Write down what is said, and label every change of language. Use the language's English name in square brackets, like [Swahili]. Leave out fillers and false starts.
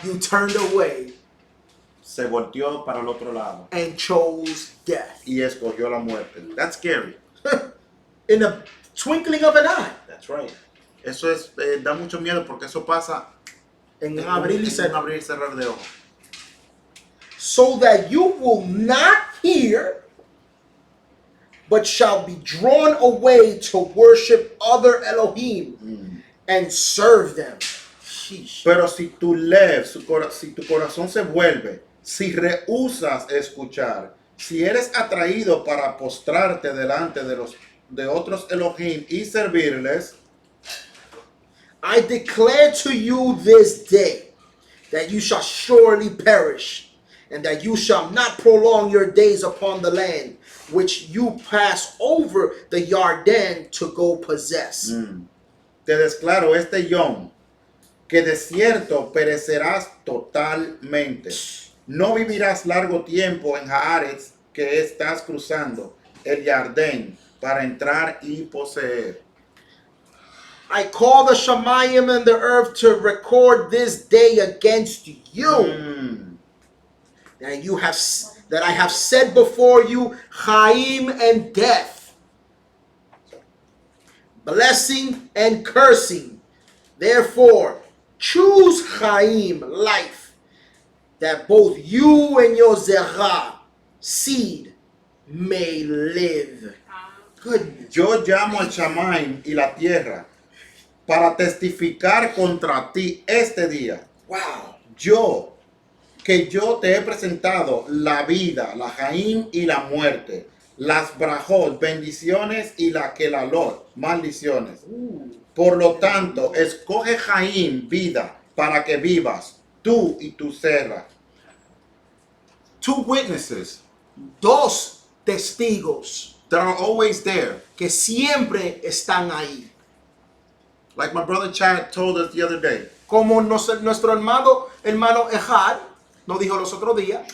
[English] you turned away [Spanish] se volteó para el otro lado [English] and chose death. [Spanish] y escogió la muerte. [English] That's scary. In a twinkling of an eye. That's right. [Spanish] Eso es, da mucho miedo porque eso pasa En abrir y en cerrar. abrir y cerrar de ojos. [English] So that you will not hear, but shall be drawn away to worship other Elohim and serve them. Sheesh. [Spanish] Pero si tu lev, si tu corazón se vuelve, si rehusas escuchar, si eres atraído para postrarte delante de otros Elohim y servirles, [English] I declare to you this day that you shall surely perish, and that you shall not prolong your days upon the land which you pass over the Yarden to go possess. [Spanish] te declaro este yom, que de cierto perecerás totalmente. No vivirás largo tiempo en Haaretz que estás cruzando el Yardén para entrar y poseer. [English] I call the Shemayim and the earth to record this day against you. That I have said before you, Chaim and death, blessing and cursing. Therefore, choose Chaim, life, that both you and your Zerah, seed, may live. Goodness. [Spanish] Yo llamo al Shamaim y la tierra para testificar contra ti este día. [English] Wow. [Spanish] Que yo te he presentado la vida, la Jaim y la muerte, las brajot, bendiciones y la kelalot, maldiciones. Por lo tanto, escoge Jaim, vida, para que vivas, tú y tu serra. [English] Two witnesses [Spanish] Dos testigos [English] that are always there. [Spanish] que siempre están ahí. [English] Like my brother Chad told us the other day. [Spanish] Como nuestro hermano Ehad nos dijo los otros días,